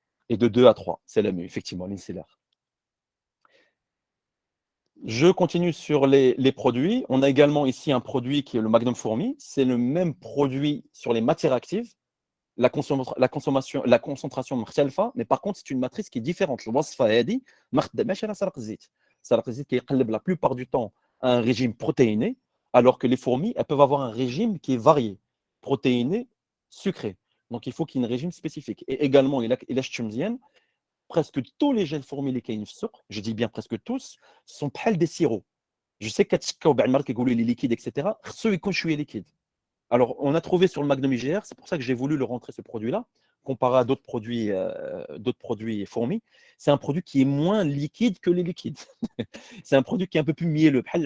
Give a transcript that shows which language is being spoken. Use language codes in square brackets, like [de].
[fr] Et de 2 à 3, c'est la mue, effectivement, l'incellaire. Je continue sur les produits. On a également ici un produit qui est le Magnum Fourmi. C'est le même produit sur les matières actives. La concentration مختلفة, mais par contre, c'est une matrice qui est différente. [ar] الوصفة هذه ما خداماش على سرق الزيت. [fr] سرق الزيت كيقلب la plupart du temps à un régime protéiné, alors que les fourmis, elles peuvent avoir un régime qui est varié, protéiné, sucré. Donc, il faut qu'il y ait un régime spécifique. Et également, il شفتو مزيان, presque tous les gels fourmis اللي كاينين في السوق, je dis bien presque tous, sont بحال des sirops. [ar] Je sais كتشكاو بعد المرات كيقولوا لي liquide, etc. خصو يكون شوية liquide. [fr] Alors, on a trouvé sur le Magnum IGR, c'est pour ça que j'ai voulu le rentrer, ce produit-là, comparé à d'autres produits fourmis. C'est un produit qui est moins liquide que les liquides. C'est un produit qui est un peu plus mielleux.